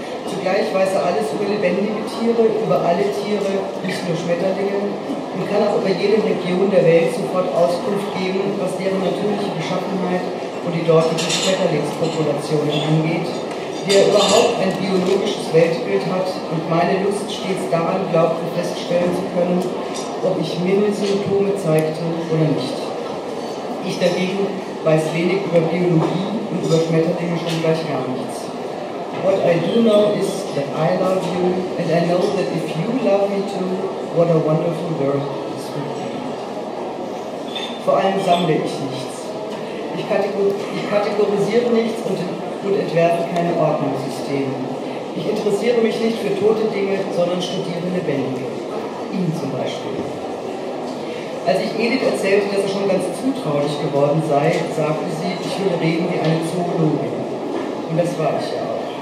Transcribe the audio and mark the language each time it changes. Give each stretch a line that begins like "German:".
German: Zugleich weiß er alles über lebendige Tiere, über alle Tiere, nicht nur Schmetterlinge, und kann auch über jede Region der Welt sofort Auskunft geben, was deren natürliche Beschaffenheit und die dortigen Schmetterlingspopulationen angeht, der überhaupt ein biologisches Weltbild hat und meine Lust stets daran glaubte, feststellen zu können, ob ich Mindelsymptome zeigte oder nicht. Ich dagegen weiß wenig über Biologie und über Schmetterlinge schon gleich gar nichts.
English: What I do know is that I love you, and I know that if you love me too, what a wonderful world this will be.
German: Vor allem sammle ich nichts. Ich kategorisiere nichts und entwerfe keine Ordnungssysteme. Ich interessiere mich nicht für tote Dinge, sondern studiere lebendige. Ihn zum Beispiel. Als ich Edith erzählte, dass er schon ganz zutraulich geworden sei, sagte sie, ich würde reden wie eine Zoologin. Und das war ich ja auch.